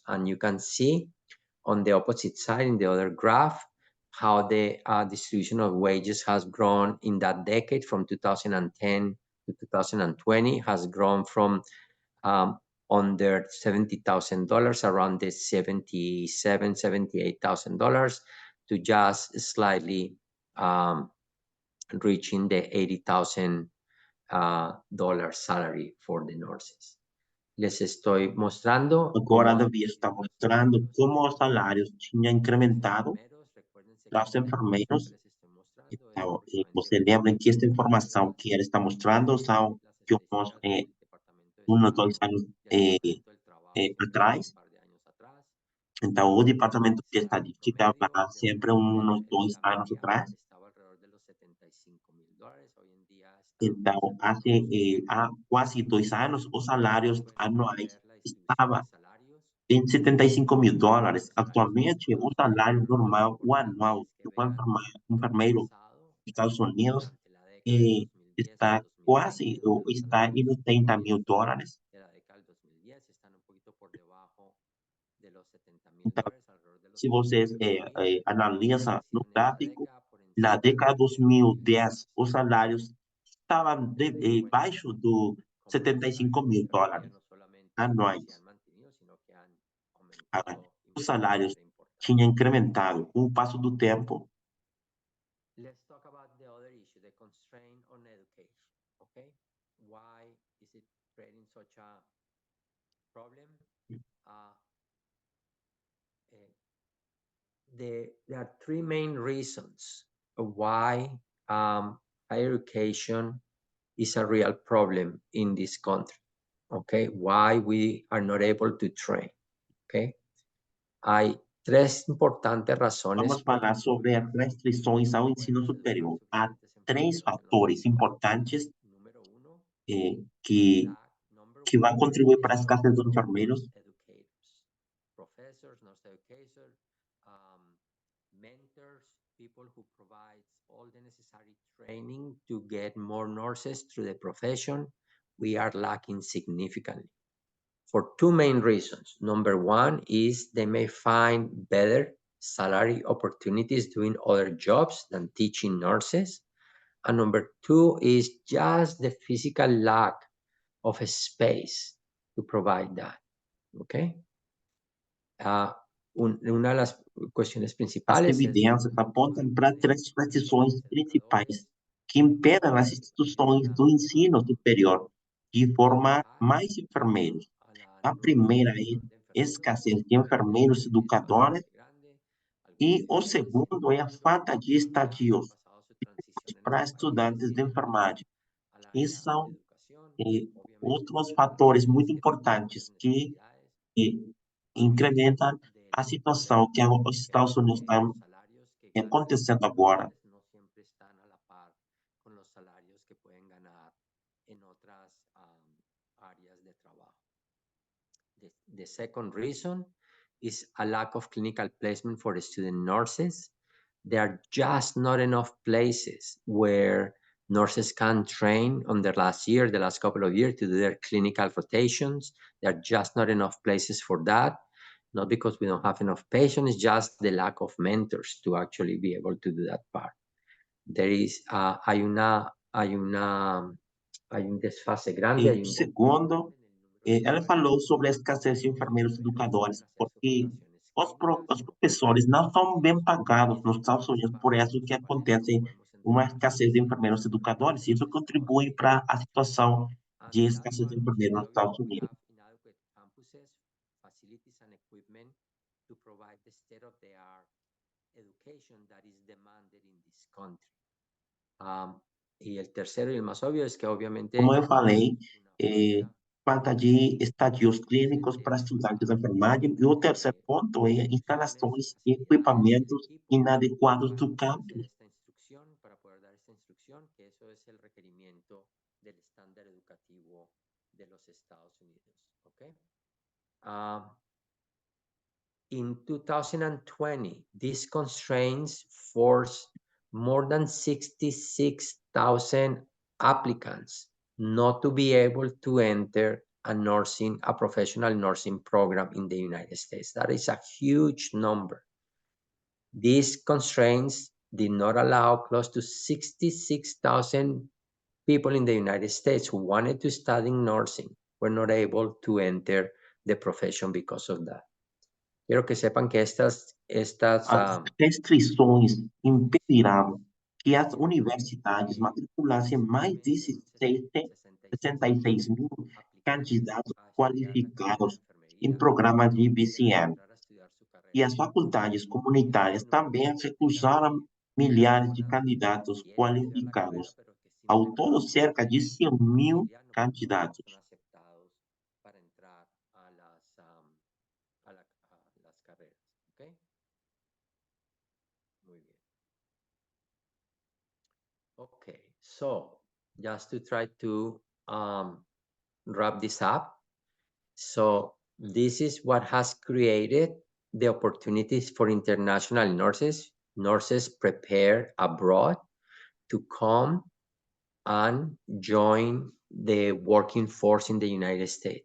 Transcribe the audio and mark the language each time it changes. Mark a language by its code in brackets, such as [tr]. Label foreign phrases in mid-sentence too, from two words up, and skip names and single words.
[en] And you can see on the opposite side in the other graph how the distribution of wages has grown in that decade from 2010 to 2020 has grown from under $70,000 around the $78,000 to just slightly reaching the $80,000 salary for the nurses. [es] Les estoy mostrando [pt] Agora, [es] cómo [pt] Davi está mostrando como os salários tinham [es] los [pt] incrementado [es] enfermeros, recuérdense [pt] para [es] que [pt] os [es] esta información que [pt] enfermeiros. [es] les estoy mostrando es [pt] Então, [es] aproximadamente [pt] você lembra que esta [es] reciente, [pt] informação que ele está mostrando são [es] las [pt] de uns, [es] estadísticas del Departamento de [pt] uns [es] Salud, [pt] 2 anos [es] del Departamento del Trabajo son de hace un [pt] atrás. [es] par de años atrás. [pt] Então, o Departamento de [es] El salario [pt] Estatística [es] promedio [pt] vai [es] de una [pt] sempre [es] enfermera [pt] uns [es] en [pt] 2 [es] esta [pt] anos [es] media [pt] atrás. [es] estaba alrededor de los $75,000. Hoy en día está [pt] Então, [es] cercano a los [pt] há [es] 80. [pt] quase 2 anos, os salários [es] Pueden [pt] anuais [es] ver la distribución de [pt] estavam [es] salarios [pt] em $75.000. [es] de salarios en [pt] Atualmente, o [es] Estados [pt] salário [es] Unidos. Lo [pt] normal, o [es] importante [pt] anual, [es] es que [pt] de [es] vean [pt] um [es] lo que ha [pt] enfermeiro [es] pasado [pt] nos Estados Unidos [es] durante la década del 2010 al [pt] está quase, [es] 2020, [pt] ou [es] donde los [pt] está [es] salarios [pt] em [es] promedios [pt] $80.000. [es] de la década del 2010 están un poquito por debajo de los $70,000, [pt] Então, [es] alrededor de [pt] se você analisa no [es] inflación esa [pt] gráfico, [es] década por [pt] na [es] encima [pt] década de [es] del [pt] 2010, [es] 50%. [pt] os salários estavam [es] Bueno, [pt] baixo do [es] como los [pt] 75 [es] salarios de [pt] mil [es] enfermería [pt] dólares [es] no solamente se [pt] anuais. [es] han mantenido, sino que han [pt] Ah, [es] aumentado [pt] os [es] de [pt] salários [es] manera importante. [pt] tinham incrementado com o passo do tempo. [en] Let's talk about the other issue, the constraint on education. Okay, why is it creating such a problem? Uh, eh, there are three main reasons why higher education is a real problem in this country. Okay, why we are not able to train. [es] Okay, hay tres importantes razones [pt] Vamos [es] por [pt] falar [es] las [pt] sobre as [es] cuales [pt] restrições ao [es] no [pt] ensino [es] podemos educar [pt] superior. Há [es] suficientes [pt] três [es] enfermeros en los [pt] fatores [es] Estados Unidos. [pt] importantes [es] Número uno, we [pt] que, [en] lack, number [pt] que vão [en] one, [pt] contribuir [en] a [pt] para a escassez [en] shortage [pt] de [en] of nurse [pt] enfermeiros. [en] educators, professors, nurse educators, um, mentors, people who provide all the necessary training to get more nurses through the profession. We are lacking significantly for two main reasons. Number one is they may find better salary opportunities doing other jobs than teaching nurses. And number two is just the physical lack of a space to provide that. [es] Okay. Una de las cuestiones [pt] As [es] principales es la [pt] evidências apontam [es] falta [pt] para [es] de [pt] três restrições principais [es] educadores, [pt] que impedem as instituições [es] limita [pt] do ensino superior de formar [es] educar [pt] mais enfermeiros. [es] a la [pt] A [es] nueva [pt] primeira é [es] generación de enfermeros. [pt] escassez de [es] Obviamente [pt] enfermeiros [es] es [pt] educadores [es] bastante grande, [pt] e [es] algunos [pt] o [es] dirán que sí, [pt] segundo é a [es] cuando [pt] falta de [es] ya han [pt] estadios [es] pasado su transición en [pt] para [es] este país de [pt] estudantes de [es] civiles [pt] enfermagem. [es] a la [pt] Esses [es] era [pt] são [es] educación. Obviamente [pt] outros [es] para [pt] fatores [es] aquellos [pt] muito [es] que tienen mayores [pt] importantes [es] necesidades, [pt] que um, incrementam a [es] del [pt] situação que [es] ingreso, [pt] os Estados [es] pero [pt] Unidos [es] que [pt] estão [es] los salarios que ganan [pt] acontecendo [es] los [pt] agora. [es] doctores no siempre están a la par con los salarios que pueden ganar en otras áreas de trabajo. [en] The second reason is a lack of clinical placement for the student nurses. There are just not enough places where nurses can train on the last couple of years to do their clinical rotations. There are just not enough places for that. Not because we don't have enough patients, it's just the lack of mentors to actually be able to do that part. There is, [es] hay un desfase grande, [pt] E [es] hay un desfase [pt] segundo, [es] grande en el número de [pt] ela [es] nurses [pt] falou sobre a escassez de enfermeiros [es] enfermeros [pt] educadores, [es] en hacer sus [pt] porque [es] rotaciones clínicas. [pt] os professores não são bem pagados nos [es] Eso [pt] Estados [es] nos [pt] Unidos, por [es] pasa a [pt] isso [es] los [pt] que [es] enfermeros, [pt] acontece [es] podemos [pt] uma [es] entrenar [pt] escassez de enfermeiros [es] enfermeros [pt] educadores, e [es] en [pt] isso [es] los Estados [pt] contribui [es] Unidos. [pt] para a situação [en] And [pt] de [en] the last [pt] escassez de [en] one is [pt] enfermeiros nos [en] probably [pt] Estados [en] we [pt] Unidos. [en] have inadequate campuses, facilities, and equipment to provide the state-of-the-art education that is demanded in this country. [es] Y el tercero y el más obvio es que [pt] Como [es] obviamente [pt] eu falei, [es] hay una falta [pt] falta de estadios clínicos para [es] suficiente [pt] estudantes de enfermagem, e o terceiro [es] de [pt] ponto é [es] instalaciones, [pt] instalações e [es] facilidades y [pt] equipamentos [es] equipo [pt] inadequados [es] para [pt] do [es] poder hacer [pt] campus. [es] esta instrucción, para poder dar esta instrucción, que eso es el requerimiento del estándar educativo de los Estados Unidos. ¿Okay? [en] In 2020, these constraints forced more than 66,000 applicants not to be able to enter a professional nursing program in the United States. That is a huge number. These constraints did not allow close to 66,000 people in the United States who wanted to study nursing were not able to enter the profession because of that. [es] Quiero que sepan que estas [pt] As restrições impedirão que as universidades matriculassem mais de [es] actualmente son 66,000 [pt] 66 mil [es] aplicantes [pt] candidatos [es] a estudiar la carrera de [pt] qualificados em [es] enfermería [pt] programas de [es] que quieren [pt] BCN. [es] entrar a estudiar su [pt] E [es] carrera [pt] as faculdades [es] en [pt] comunitárias [es] Estados Unidos. [pt] também [es] Mucha [pt] recusaram [es] gente [pt] milhares de [es] ahora [pt] candidatos [es] quiere estudiar la carrera, [pt] qualificados. [es] pero que [pt] Ao todo, [es] simplemente [pt] cerca de [es] por [pt] 100 mil [es] familia no son [pt] candidatos. [es] aceptados para entrar a las carreras. ¿Okay? Muy bien. [en] Okay, so just to try to wrap this up. So this is what has created the opportunities for international nurses prepare abroad to come and join the working force in the United States.